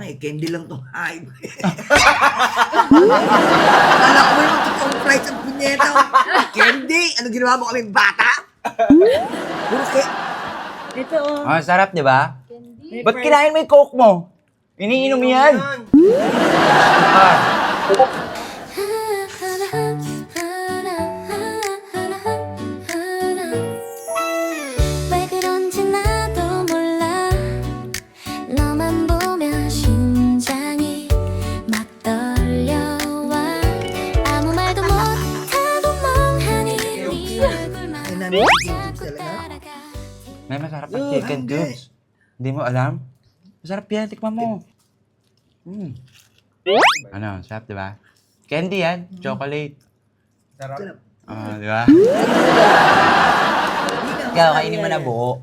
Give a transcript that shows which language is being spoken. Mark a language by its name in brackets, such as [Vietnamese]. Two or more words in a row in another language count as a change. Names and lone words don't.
[Filipino] Ay, candy lang to. Ay. Akala ko yung totoong fries ang punyeta. Candy? Ano ginawa mo kaming bata? Puro Ito oh. Sarap, di ba? Ba't kinain mo yung Coke mo? Iniinom yan. [Korean] 왜 그런지 나도 몰라 너만 보면 심장이 막 떨려와 아무 말도 못하고 멍하니 네 얼굴만 [Filipino] Ay, namin [English] chicken cubes [Filipino] talaga. [Korean] 따라가 [Filipino] May masarap ang [English] chicken cubes. [Filipino] Hindi mo alam? Masarap yan. Tikman mo. Ano? Sarap, di ba? Candy yan. Chocolate. Sarap. Di ba? Ikaw, kainin mo na buo.